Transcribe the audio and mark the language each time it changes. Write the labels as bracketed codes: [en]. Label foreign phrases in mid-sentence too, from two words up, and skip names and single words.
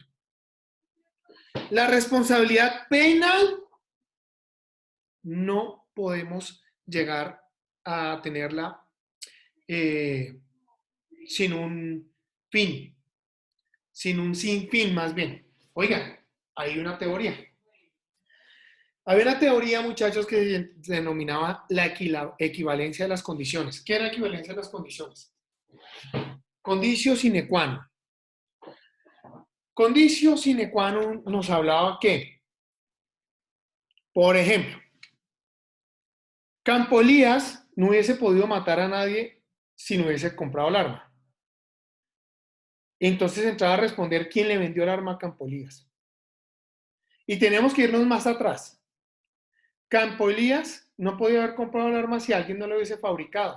[es] La responsabilidad penal no podemos llegar a tenerla sin un fin, sin un sinfín más bien. Oigan, hay una teoría. Había una teoría, muchachos, que se denominaba la equivalencia de las condiciones. ¿Qué era la equivalencia de las condiciones? [la] Conditio sine qua non. Conditio sine qua non [es] nos hablaba que, por ejemplo, Campo Elías no hubiese podido matar a nadie si no hubiese comprado el arma. Entonces entraba a responder quién le vendió el arma a Campo Elías. Y tenemos que irnos más atrás. Campo Elías no podía haber comprado el arma si alguien no lo hubiese fabricado.